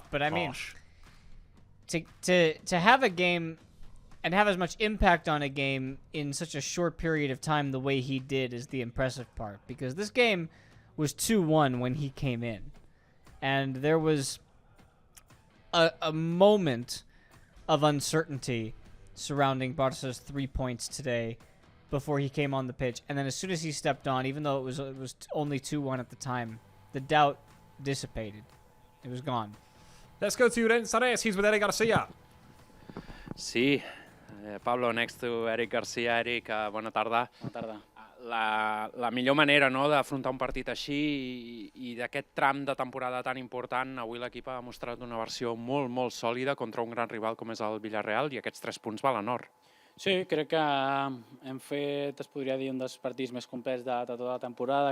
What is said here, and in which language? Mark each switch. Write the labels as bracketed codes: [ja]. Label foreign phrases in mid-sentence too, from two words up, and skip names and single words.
[en] But I mean, to have a game and have as much impact on a game in such a short period of time the way he did is the impressive part, because this game was 2-1 when he came in, and there was a moment of uncertainty surrounding Barca's 3 points today before he came on the pitch. And then as soon as he stepped on, even though it was only 2-1 at the time, the doubt dissipated. It was gone. Let's go to Rennes. He's with Eric Garcia. [ca] Sí, Pablo, [en] next to Eric Garcia. [ca] Eric, bona tarda. Bona tarda. La millor manera, no, d'afrontar un partit així i d'aquest tram de temporada tan important, avui l'equip ha mostrat una versió molt, molt sòlida contra un gran rival com és el Villarreal, i aquests 3 punts valen or. Sí, crec que hem fet, es podria dir, un dels partits més complets de tota la temporada.